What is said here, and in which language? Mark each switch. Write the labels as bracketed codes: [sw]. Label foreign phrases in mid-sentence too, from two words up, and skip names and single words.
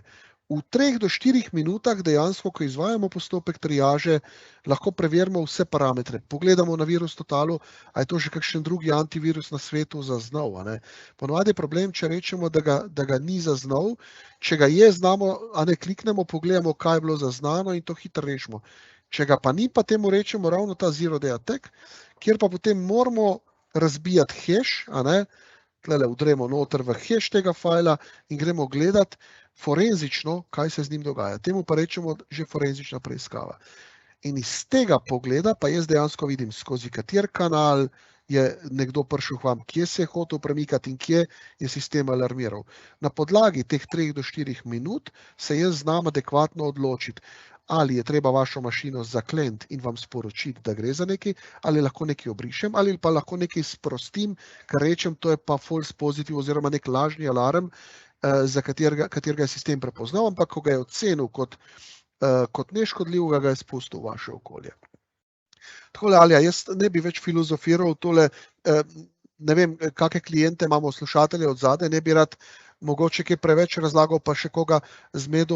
[sl] V 3 do 4 minutah dejansko, ko izvajamo postopek triaže, lahko preverimo vse parametre. Pogledamo na Virus Totalu, a je to že kakšen drugi antivirus na svetu zaznal. Ponovadi je problem, če rečemo, da ga ni zaznal, če ga je znamo, kliknemo, pogledamo, kaj je bilo zaznano in to hitro rešimo. Če ga pa ni, pa temu rečemo ravno ta [en] zero day attack, [sl] kjer pa potem moramo razbijati hash, tlele vdremo noter v hash tega fajla in gremo gledati forenzično, kaj se z njim dogaja. Temu pa rečemo že forenzična preiskava. In iz tega pogleda pa jaz dejansko vidim, skozi kater kanal je nekdo prišel k vam, kje se je hotel premikati in kje je sistem alarmiral. Na podlagi teh 3 do 4 minut se jaz znam adekvatno odločiti, ali je treba vašo mašino zakleniti in vam sporočiti, da gre za nekaj, ali lahko nekaj obrišem, ali pa lahko nekaj sprostim, kar rečem, to je pa [en] false positive [sl] oziroma nek lažni alarm, za katerega je sistem prepoznal, ampak ko ga je ocenil kot neškodljivega, ga je spustil v vaše okolje. Takole, Alja, jaz ne bi več filozofiral tole, ne vem, kakšne kliente imamo slušatelje od zadaj, ne bi rad mogoče kaj preveč razlagal, pa še koga zmedel.